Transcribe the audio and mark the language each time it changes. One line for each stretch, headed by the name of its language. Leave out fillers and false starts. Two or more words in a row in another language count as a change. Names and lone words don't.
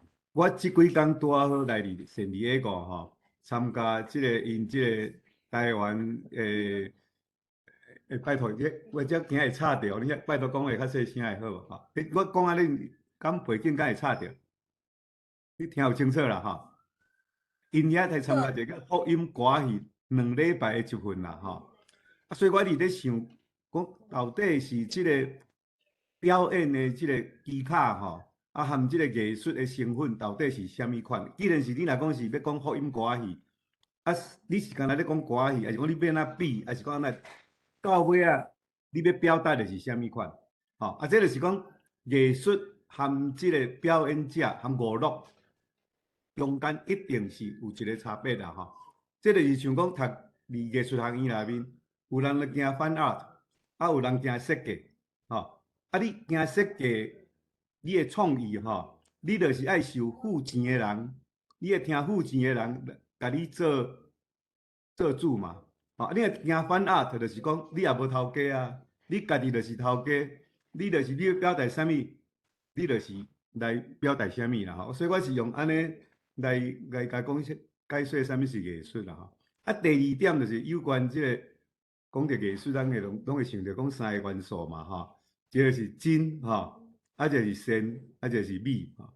Min Nan Chinese: 我即几工拄好来圣地亚哥吼，参加即个因即个台湾拜托，我这惊会插着，你拜托讲话较细声会好无吼？我讲啊，你敢背景敢会插着？你听有清楚啦吼？因遐来参加一个福音歌戏2礼拜的集训啦吼。啊，所以我伫咧想，讲到底是即个表演的即个技巧吼，啊，含即个艺术的成分到底是虾米款？既然是你若讲是要讲福音歌戏，啊，你是干那咧讲歌戏，还是讲你要哪比，还是讲那到尾啊，你要表达的是虾米款？吼，啊，这就是讲艺术含即个表演者含娱乐中间一定是有一个差别啦吼。这就是像讲读艺术学院内面，有人咧行
English: fine art，
Min Nan Chinese: 啊有人行设计，吼，啊你行设计，你的创意吼，你就是爱受付钱的人，你会听付钱的人甲你做主嘛。哦，你若行
English: fine art，
Min Nan Chinese: 就是讲你也无头家啊，你家己就是头家，你就是你要表达啥物，你就是来表达啥物啦吼。所以我是用安尼来讲解说啥物是艺术啦吼。啊，第二点就是有关即个讲到艺术，咱会拢会想到讲3个元素嘛吼，一个是真吼，啊一个是善，啊一个是美吼。